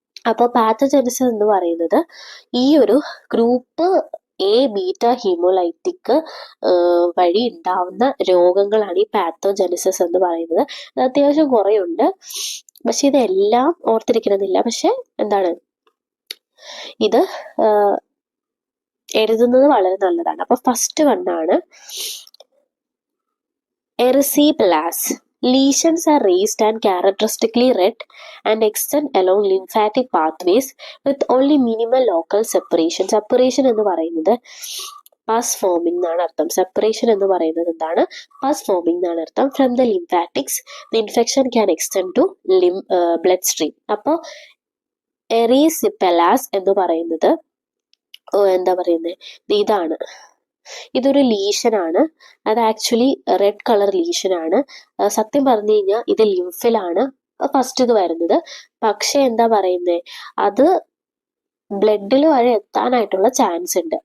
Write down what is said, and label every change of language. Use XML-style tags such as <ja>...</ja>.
<ml>അപ്പോൾ പാത്തജെനിസിസ് എന്ന് പറയുന്നത് ഈ ഒരു ഗ്രൂപ്പ് എ ബീറ്റ ഹീമോലൈറ്റിക് വഴി ഉണ്ടാവുന്ന രോഗങ്ങളാണ് ഈ പാത്തോജെനിസിസ് എന്ന് പറയുന്നത്. അത് അത്യാവശ്യം കുറേ ഉണ്ട്, പക്ഷെ ഇതെല്ലാം ഓർത്തിരിക്കണമെന്നില്ല. പക്ഷെ എന്താണ്, ഇത് എഴുതുന്നത് വളരെ നല്ലതാണ്. അപ്പൊ first വണ്ണാണ് എറിസിപെലാസ്.</ml> <en>Lesions are raised and characteristically red and extend along lymphatic pathways with only minimal local separation.</en> <ml>Separation എന്ന് പറയുന്നത്</ml> <en>pus forming</en> <ml>എന്നാണ് അർത്ഥം. സെപ്പറേഷൻ എന്ന് പറയുന്നത് എന്താണ്?</ml> <en>pus forming</en> <ml>എന്നാണ് അർത്ഥം.</ml> <en>From the lymphatics, the infection can extend to bloodstream.</en> <ml>അപ്പോൾ എറിസിപെലാസ് എന്ന് പറയുന്നത് എന്താ പറയുന്നത്, ഇതാണ്. ഇതൊരു ലീഷനാണ്. അത് ആക്ച്വലി റെഡ് കളർ ലീഷനാണ്. സത്യം പറഞ്ഞു കഴിഞ്ഞാൽ ഇത് ലിംഫിലാണ് ഫസ്റ്റ് ഇത് വരുന്നത്. പക്ഷെ എന്താ പറയുന്നത്, അത് ബ്ലഡിൽ വരെ എത്താനായിട്ടുള്ള ചാൻസ് ഉണ്ട്.</ml>